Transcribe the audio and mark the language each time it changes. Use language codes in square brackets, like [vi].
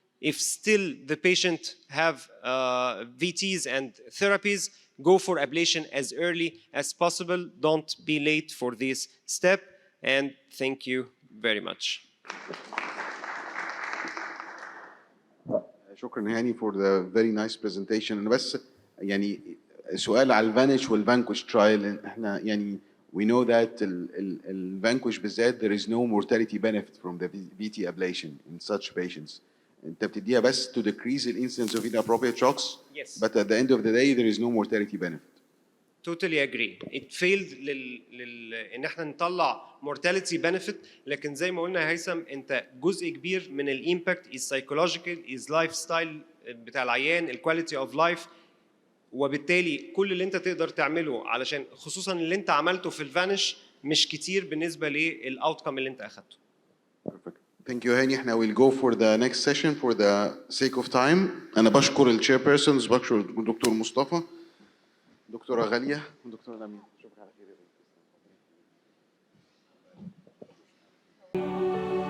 [en] If still the patient have VTs and therapies, go for ablation as early as possible. Don't be late for this step. And thank you very much. [ar] شكرا [en] هاني for the very nice presentation. [ar] أنا بس يعني سؤال على الفانيش والفانكوش trial. احنا يعني [en] we know that [ar] الفانكوش بالذات [en] there is no mortality benefit from the VT ablation in such patients. [ar] انت بتديها بس [en] to decrease the incidence of inappropriate shocks. Yes. But at the end of the day there is no mortality benefit. Totally agree. It failed [ar] ان احنا نطلع mortality benefit، لكن زي ما قلنا يا هيثم، انت جزء كبير من الامباكت [en] is psychological, is lifestyle [ar] بتاع العيان، الكواليتي اوف لايف، وبالتالي كل اللي انت تقدر تعمله علشان خصوصا اللي انت عملته في الفانيش مش كتير بالنسبه للاوتكم اللي انت اخدته. [en] Perfect. Thank you هاني. [ar] احنا [en] we'll go for the next session for the sake of time. [ar] انا بشكر الشير بيرسونز، بشكر الدكتور مصطفى، دكتورة غالية، ودكتورة لميا. شكرا على خير.